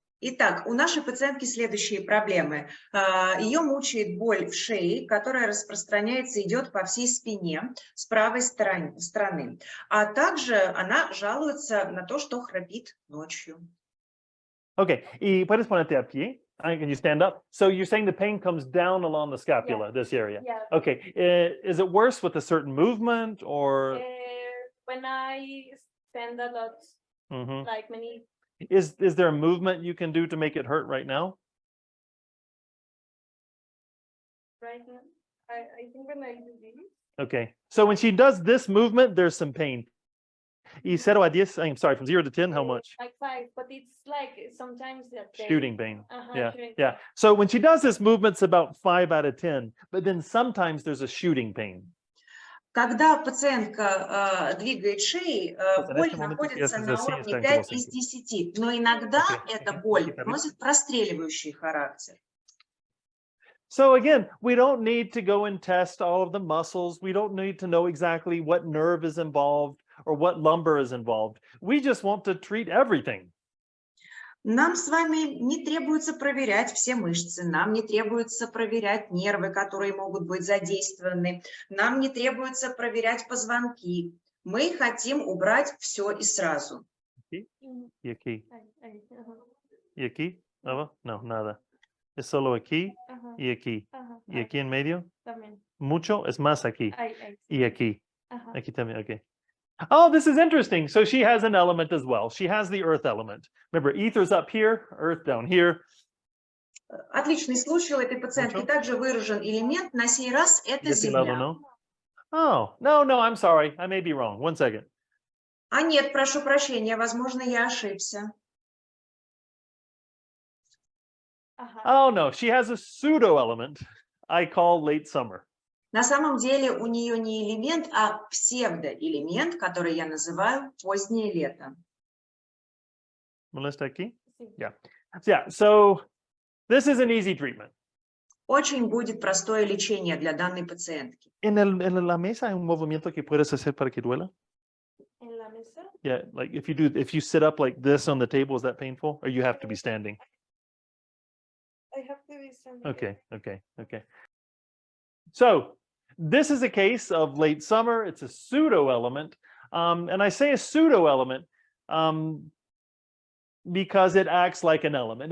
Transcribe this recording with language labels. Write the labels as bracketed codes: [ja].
[ru] Итак, у нашей пациентки следующие проблемы. Ее мучает боль в шее, которая распространяется, идет по всей спине с правой стороны. А также она жалуется на то, что храпит ночью. [es] Okay, y puedes ponerte a pie. [en] Can you stand up? So you're saying the pain comes down along the scapula, this area. Yeah. Okay, is it worse with a certain movement or? When I stand a lot, like many. Is there a movement you can do to make it hurt right now? Right now, I think when I do this. Okay, so when she does this movement, there's some pain. [es] Y 0 a 10, [en] I'm sorry, from 0 to 10, how much? Like 5, but it's like sometimes shooting pain. Yeah. Shooting Yeah. pain. So when she does this movement, it's about 5 out of 10, but then sometimes there's a shooting pain. [ru] Когда пациентка двигает шеей, боль находится на уровне 5 из 10, но иногда эта боль носит простреливающий характер. [en] So again, we don't need to go and test all of the muscles. We don't need to know exactly what nerve is involved or what lumbar is involved. We just want to treat everything. [ru] Нам с вами не требуется проверять все мышцы, нам не требуется проверять нервы, которые могут быть задействованы, нам не требуется проверять позвонки. Мы хотим убрать все и сразу. [es] Y aquí. Y aquí. No, nada. Es solo aquí y aquí. Y aquí en medio. Mucho es más aquí. Y aquí. Aquí también, okay. [en] Oh, this is interesting. So she has an element as well. She has the earth element. Remember, ether's up here, earth down here. [ru] Отличный случай у этой пациентки. Также выражен элемент. На сей раз это земля. [en] Oh, no, I'm sorry. I may be wrong. 1 second. [ru] А нет, прошу прощения, возможно, я ошибся. [en] Oh, no, she has a pseudo element I call late summer. [ru] На самом деле у нее не элемент, а псевдоэлемент, который я называю позднее лето. [es] Molesta aquí? [en] Yeah. So this is an easy treatment. [ru] Очень будет простое лечение для данной пациентки. [es] En la mesa hay un movimiento que puedes hacer para que duela? En la mesa? [en] Yeah, like if you sit up like this on the table, is that painful? Or you have to be standing? I have to be standing. Okay. So this is a case of late summer. It's a pseudo element. And I say a pseudo element because it acts like an element.